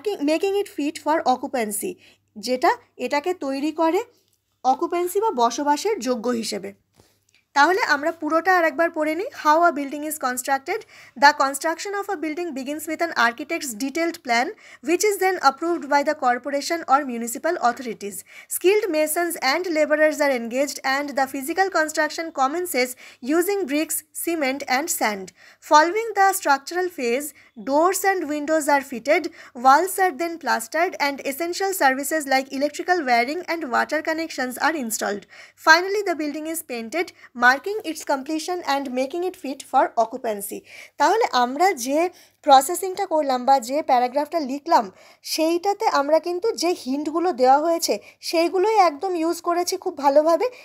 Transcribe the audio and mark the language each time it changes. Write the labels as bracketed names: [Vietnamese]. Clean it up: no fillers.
[English] making it fit for occupancy, [Bangla] যেটা এটাকে তৈরি করে অকুপেন্সি বা বসবাসের যোগ্য হিসেবে। তাহলে আমরা পুরোটা আরেকবার পড়ে নিই। [English] How a building is constructed, the construction of a building begins with an architects detailed plan which is then approved by the corporation or municipal authorities. Skilled masons and laborers are engaged and the physical construction commences using bricks, cement and sand. Following the structural phase, doors and windows are fitted, walls are then plastered and essential services like electrical wiring and water connections are installed. [Bangla] Finally, the building is painted, [English] Marking its completion and making it fit for occupancy. [Bangla] তাহলে আমরা যে প্রসেসিংটা করলাম বা যে প্যারাগ্রাফটা লিখলাম, সেইটাতে আমরা কিন্তু যে হিন্টগুলো দেওয়া হয়েছে সেইগুলোই একদম ইউজ করেছি খুব ভালোভাবে।